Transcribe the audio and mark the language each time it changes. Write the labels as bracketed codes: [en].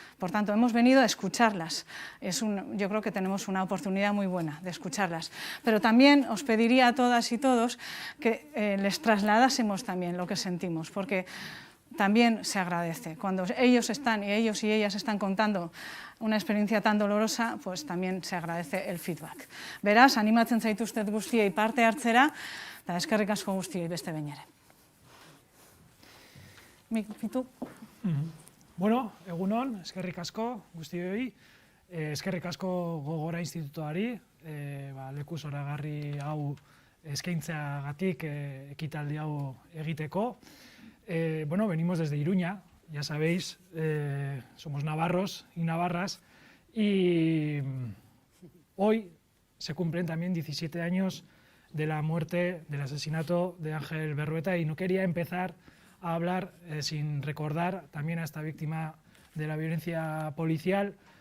[es] Por tanto, hemos venido a escucharlas. Yo creo que tenemos una oportunidad muy buena de escucharlas. Pero también os pediría a todas y todos que les trasladásemos también lo que sentimos, porque también se agradece. Cuando ellos y ellas están contando una experiencia tan dolorosa, pues también se agradece el feedback. [eu] Beraz, animatzen zaituztet guztiei parte hartzera, eta eskerrik asko guztiei beste behin ere. Pitu? Bueno, egunon, eskerrik asko guztioi, eskerrik asko Gogora Institutoari, leku zoragarri hau eskaintzeagatik ekitaldi hau egiteko. [es] Bueno, venimos desde Iruña, ya sabéis, somos navarros y navarras, y hoy se cumplen también 17 años de la muerte, del asesinato de Ángel Berrueta, y no quería empezar a hablar sin recordar también a esta víctima de la violencia policial,